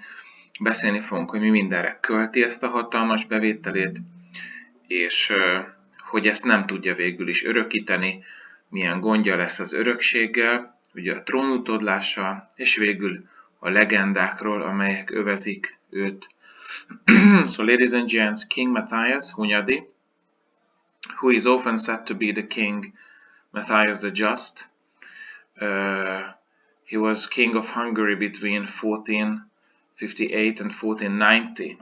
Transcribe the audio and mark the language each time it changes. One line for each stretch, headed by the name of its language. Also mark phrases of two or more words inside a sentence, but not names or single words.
Hungarian: Beszélni fogunk, hogy mi mindenre költi ezt a hatalmas bevételét, és hogy ezt nem tudja végül is örökíteni, milyen gondja lesz az örökséggel, ugye a trónutódlással, és végül a legendákról, amelyek övezik őt.
English: So, ladies and gents, King Matthias, Hunyadi, who is often said to be the king Matthias the Just. He was king of Hungary between 1458 and 1490.